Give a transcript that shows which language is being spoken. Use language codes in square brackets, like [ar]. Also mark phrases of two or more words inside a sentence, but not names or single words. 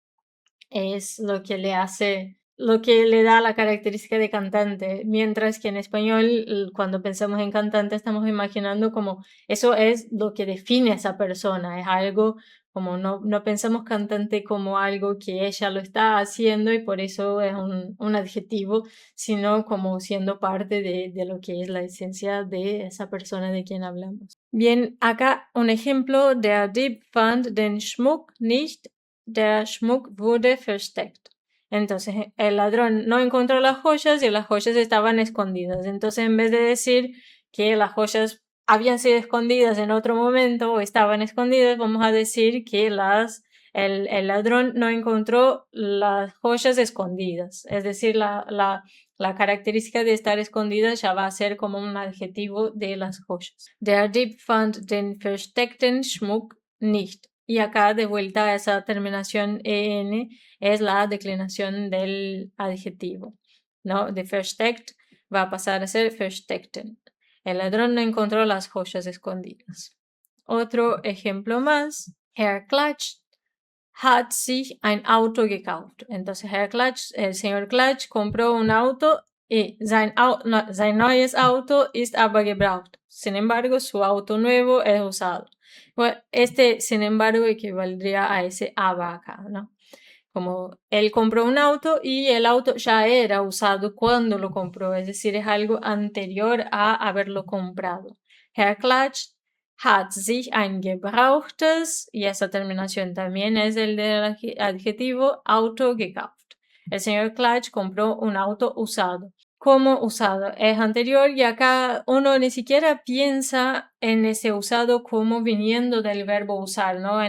[es] es lo que le hace, lo que le da la característica de cantante, mientras que en español, cuando pensamos en cantante, estamos imaginando como eso es lo que define a esa persona, es algo como no pensamos cantante como algo que ella lo está haciendo y por eso es un adjetivo, sino como siendo parte de lo que es la esencia de esa persona de quien hablamos. Bien, acá un ejemplo: [de] Der Dieb fand den Schmuck nicht, der Schmuck wurde versteckt. [es] Entonces, el ladrón no encontró las joyas y las joyas estaban escondidas. Entonces, en vez de decir que las joyas habían sido escondidas en otro momento o estaban escondidas, vamos a decir que el ladrón no encontró las joyas escondidas. Es decir, la característica de estar escondidas ya va a ser como un adjetivo de las joyas. [de] Der Dieb fand den versteckten Schmuck nicht. [es] Y acá de vuelta esa terminación en es la declinación del adjetivo, ¿no? De versteckt va a pasar a ser versteckten. El ladrón no encontró las joyas escondidas. Otro ejemplo más: [de] Herr Klatsch hat sich ein Auto gekauft. [es] Entonces Herr Klatsch, el señor Klatsch compró un auto y [de] sein neues Auto ist aber gebraucht. [es] Sin embargo, su auto nuevo es usado. Bueno, sin embargo, equivaldría a ese aber acá, ¿no? Como él compró un auto y el auto ya era usado cuando lo compró, es decir, es algo anterior a haberlo comprado. [de] Herr Klatsch hat sich ein gebrauchtes, [es] y esa terminación también es el del adjetivo, [de] Auto gekauft. [es] El señor Klatsch compró un auto usado. Como usado es anterior y acá uno ni siquiera piensa en ese usado como viniendo del verbo usar, ¿no?